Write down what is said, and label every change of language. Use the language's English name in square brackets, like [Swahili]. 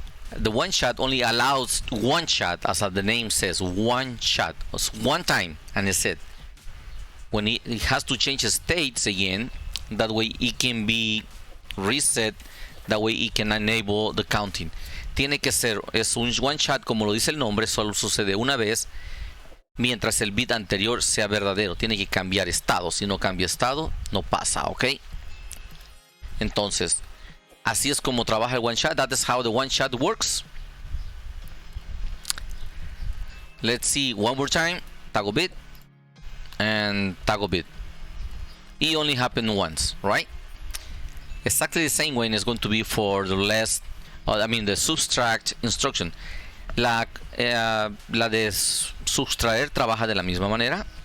[English] The one shot only allows one shot, as the name says, one shot. It's one time, and it's it. When it has to change states again, that way it can be reset, that way it can enable the counting. [Spanish] Tiene que ser, es un one shot, como lo dice el nombre, solo sucede una vez, mientras el bit anterior sea verdadero. Tiene que cambiar estado. Si no cambia estado, no pasa, ¿ok? Entonces, así es como trabaja el one shot. [English] That is how the one shot works. Let's see one more time. toggle bit, and toggle bit. It only happened once, right? Exactly the same way it's going to be for the last, the subtract instruction. [Spanish] La de sustraer trabaja de la misma manera.